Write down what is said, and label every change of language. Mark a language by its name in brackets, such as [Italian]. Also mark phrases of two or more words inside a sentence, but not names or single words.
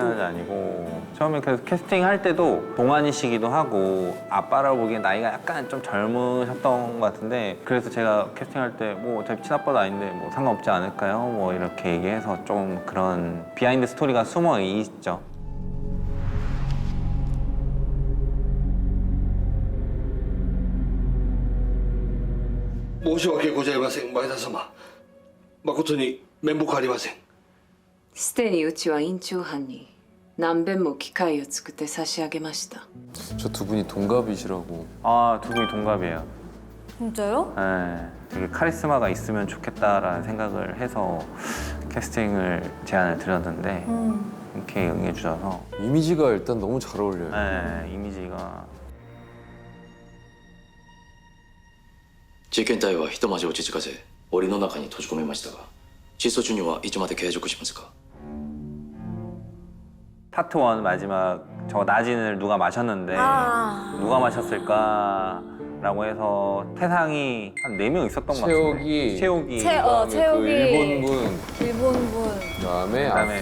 [Korean] 친아버지 아니고 처음에 그래서 캐스팅 할 때도 동안이시기도 하고 아빠라고 보기엔 나이가 약간 좀 젊으셨던 것 같은데 그래서 제가 캐스팅할 때 뭐 어차피 친아빠도 아닌데 뭐 상관없지 않을까요? 뭐 이렇게 얘기해서 좀 그런 비하인드 스토리가 숨어 있죠. [Japanese] 申し訳ございません前田様誠に面目ありませんすでにうちは院長班に何遍も機会を作って差し上げました [Korean] 저 두 분이 동갑이시라고. 아, 두 분이 동갑이에요. 진짜요? 네, 되게 카리스마가 있으면 좋겠다라는 생각을 해서 캐스팅을 제안을 드렸는데 이렇게 응해주셔서 이미지가 일단 너무 잘 어울려요. 네, 이미지가 [Japanese] 事件隊はひとまじ落ち着かせ檻の中に閉じ込めましたが窒素注入はいつまで継続しますか [Korean] 파트 1 마지막 저 나진을 누가 마셨는데 누가 마셨을까라고 해서 태상이 한 4명 있었던 것 같은데 채옥이, 채옥이. 그 일본분, 일본분. 그다음에 그다음에